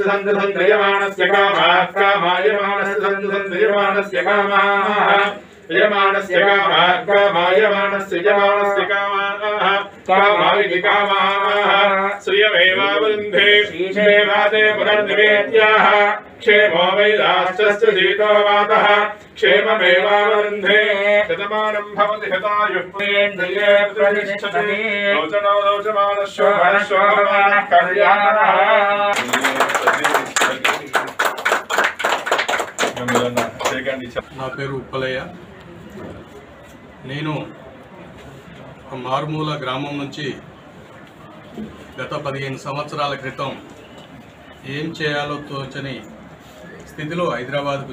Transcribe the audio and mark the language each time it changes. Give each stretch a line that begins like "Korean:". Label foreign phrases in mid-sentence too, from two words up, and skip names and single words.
Sanskrit: सन्त सन्देयमानस्य कामः कामायमानस्य सन्त सन्देयमानस्य कामः यमानस्य कामः कामायमानस्य यमानस्य कामः कामाविधि कामः श्रियमेवावरुन्धे श्रीमेवादे पुनर्निवेद्याः क्षेमो वैलाश्चस्य शीतो वातः क्षेममेवावरुन्धे शतमानं भवति शतायुः पुण्येन्द्रिये प्रतिष्ठते लोचनो लोचमानश्वरश्वरमानः कल्याणः
Telugu: నా పేరు ఉప్పలయ్య. నేను ఒక మారుమూల గ్రామం నుంచి గత 15 సంవత్సరాల క్రితం ఏం చేయాలో తోచని స్థితిలో హైదరాబాద్కు